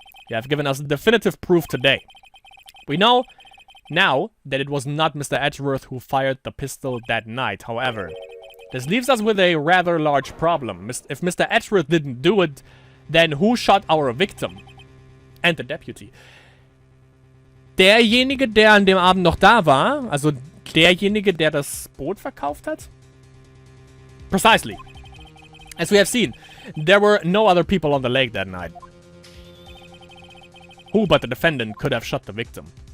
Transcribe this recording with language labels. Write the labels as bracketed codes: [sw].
[en] You have given us definitive proof today. We know now that it was not Mr. Edgeworth who fired the pistol that night. However, this leaves us with a rather large problem. If Mr. Edgeworth didn't do it, then who shot our victim? And the deputy. [de] Derjenige, der an dem Abend noch da war, also derjenige, der das Boot verkauft hat? [en] Precisely. As we have seen, there were no other people on the lake that night. Who but the defendant could have shot the victim?